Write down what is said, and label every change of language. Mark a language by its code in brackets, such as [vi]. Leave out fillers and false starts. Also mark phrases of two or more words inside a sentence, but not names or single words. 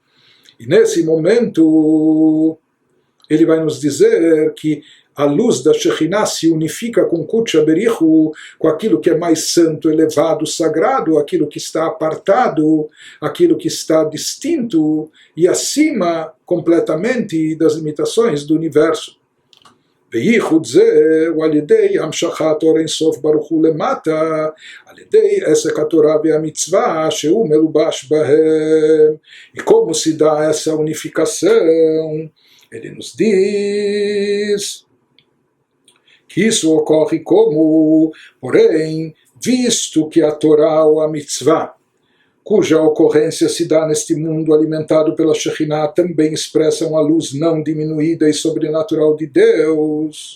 [pt] E nesse momento ele vai nos dizer que a luz da Shekhinah se unifica com Kudsha Berichu, com aquilo que é mais santo, elevado, sagrado, aquilo que está apartado, aquilo que está distinto e acima completamente das limitações do universo. [he] וייחוד זה הוא על ידי המשכת אור אינסוף ברוך הוא למטה, על ידי עסק התורה והמצווה שהוא מלובש בהם. [pt] E como se dá essa unificação? Ele nos diz que isso ocorre como, porém, visto que a Torá ou a mitzvah, cuja ocorrência se dá neste mundo alimentado pela Shekhinah, também expressam a luz não diminuída e sobrenatural de Deus.